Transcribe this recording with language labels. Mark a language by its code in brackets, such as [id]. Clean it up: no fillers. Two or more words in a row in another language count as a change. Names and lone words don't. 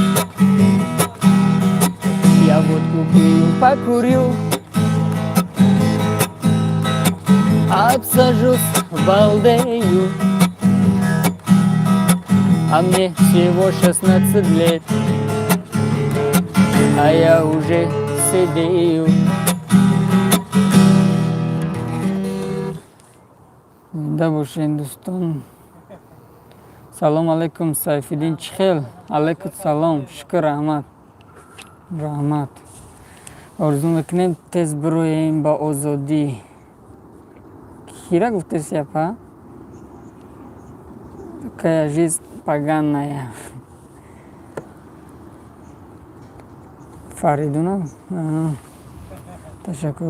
[ru] Я водку пью, покурю, обсажусь, балдею. А мне всего 16 лет, а я уже сидею. [tg] Да бошин дӯстон. [ar] سلام عليكم [tg] Сайфиддин Чихел. [ar] عليكم سلام. [tg] Шукр Аҳмад. [fa] رحمت. آرزو میکنیم تیز برویم با آزادی. کی را گفته سیاپا؟ که عزیز پگان نیا. فریدون تشکر.